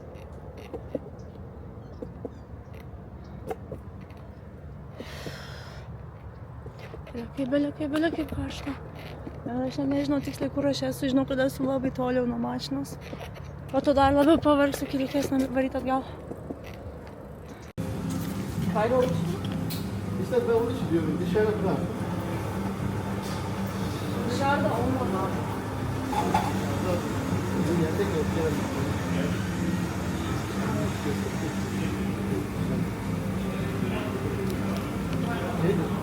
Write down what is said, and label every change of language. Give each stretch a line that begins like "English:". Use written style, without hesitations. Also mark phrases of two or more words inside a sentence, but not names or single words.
Lithuanian: Bele kaip karšta. Aš nežinau tiksliai, kur aš esu, žinau, kad esu labai toliau nuo mašinos. O to dar labiau pavargsiu, kai reikės varyti atgal.
Turkish: Kayda olmuş mu? İşte ben onu diyorum, dışarı bırak. Dışarıda olmadı. Bu yerde gösterelim. Neydi?